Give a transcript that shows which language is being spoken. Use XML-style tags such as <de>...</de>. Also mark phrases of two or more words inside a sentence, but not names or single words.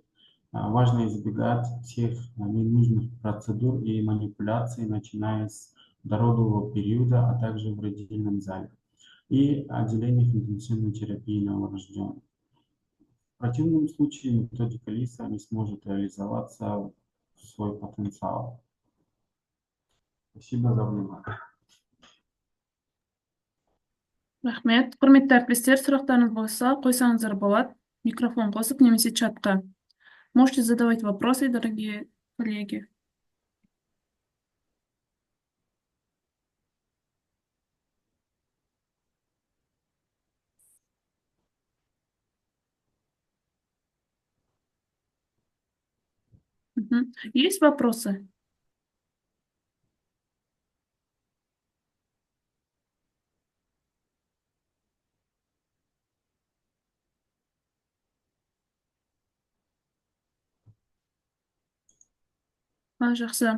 <ru>Важно избегать всех ненужных процедур и манипуляций, начиная с дородового периода, а также в родильном зале и отделениях интенсивной терапии новорожденных. В противном случае методика ЛИСа не сможет реализоваться свой потенциал. Спасибо за внимание.</ru> <kk>Рахмет. Құрметті әріптестер, сұрақтарыңыз болса, қойсаңыздар болады. Микрофон қосып немесе чатқа.</kk> <ru>Можете задавать вопросы, дорогие коллеги. Есть вопросы?</ru> <kk>Жақсы.</kk>